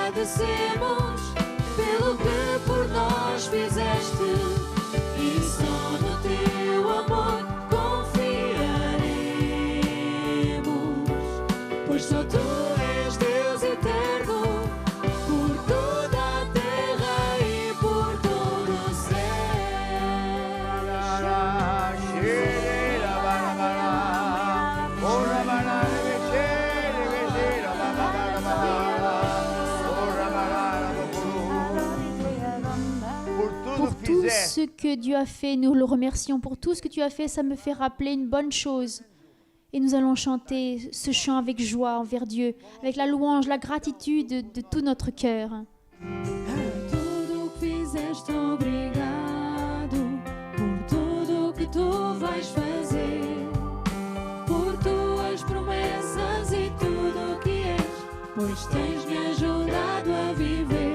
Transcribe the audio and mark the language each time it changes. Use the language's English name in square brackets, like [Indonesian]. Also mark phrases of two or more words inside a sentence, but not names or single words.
[Portuguese] agradecemos pelo que por nós fizeste e só no teu amor confiaremos, pois só tu és Deus eterno por toda a terra e por todo o céu. [French] Pour tout ce que Dieu a fait, nous le remercions. Pour tout ce que tu as fait, ça me fait rappeler une bonne chose. Et nous allons chanter ce chant avec joie envers Dieu, avec la louange, la gratitude de tout notre cœur. [Portuguese] Tudo o que fizeste, obrigado por tudo o que tu vais fazer, por tuas promessas e tudo o que és, pois tens me ajudado a viver.